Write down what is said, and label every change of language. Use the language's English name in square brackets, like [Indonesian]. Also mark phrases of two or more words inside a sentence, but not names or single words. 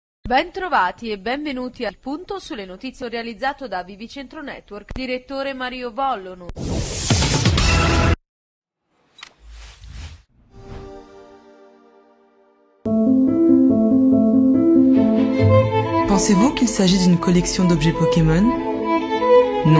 [Italian] Bentrovati e benvenuti al Punto sulle notizie realizzato da Vivicentro Network, direttore Mario Vollonu. [French] Pensez-vous qu'il s'agit d'une collection d'objets Pokémon? Non.